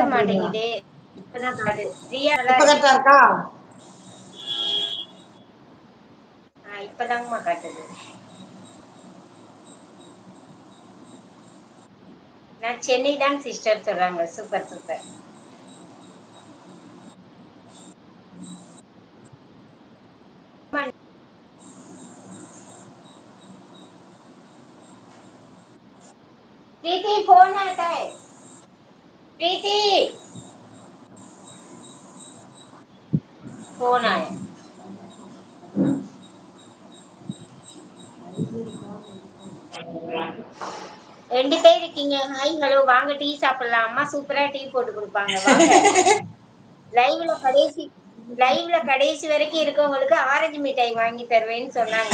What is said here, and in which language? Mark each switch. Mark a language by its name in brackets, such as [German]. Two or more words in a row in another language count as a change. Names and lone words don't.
[Tamil] மாட்டேங்குது. இப்பதான் காட்டு. பிரியா இப்ப கரெக்டா இருக்கா? இப்பதாங்கம்மா காட்டுது. நான் சென்னை தான் சிஸ்டர் சொல்றாங்க. [English] super super. [Hindi] प्रीति फोन आता है प्रीति फोन आया [Tamil] ரெண்டு பேர் இருக்கீங்க. [English] hi hello [Tamil] வாங்க டீ சாப்பிடலாம். அம்மா சூப்பரா டீ போட்டு கொடுப்பாங்க. வாங்க. லைவ்ல கடைசி வரைக்கும் இருக்கவங்களுக்கு ஆரஞ்சு மிட்டாய் வாங்கி தருவேன்னு சொன்னாங்க.